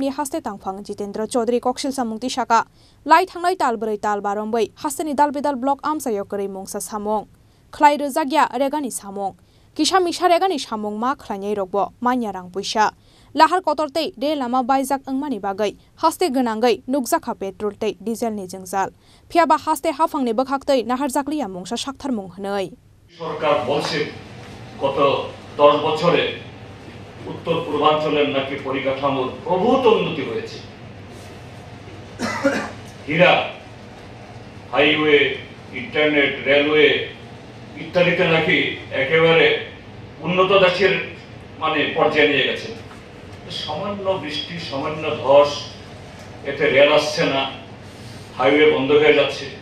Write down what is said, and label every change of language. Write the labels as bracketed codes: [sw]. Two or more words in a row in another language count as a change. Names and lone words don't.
[trp] ni haste tangphang Jitendra Chaudhary koksil samungti shaka lai thangnai talbrai talbarombai haste ni dalbedal block amsayo kare mungsa samong khlai rojagya regani samong Kisha misha regani samong ma khlainai rogbo manya rang puisa Lahar kotorte re lama baijak angmani bagai haste ganangai nukjakha petrol te diesel ni jingjal phiaba haste hafangni bakhakte nahar jakli amungsa saktharmung hnoi [bn] সরকার বলছে গত 10 বছরে উত্তর পূর্বাঞ্চলের নাকি পরিকাঠামোর প্রভূত উন্নতি হয়েছে হীরা হাইওয়ে ইন্টারনেট রেলওয়ে ইত্যাদিতে নাকি একেবারে উন্নত দেশের মানে পর্যায়ে নিয়ে গেছে সামান্য বৃষ্টি সামান্য ধস এতে রেল আসছে না হাইওয়ে বন্ধ হয়ে যাচ্ছে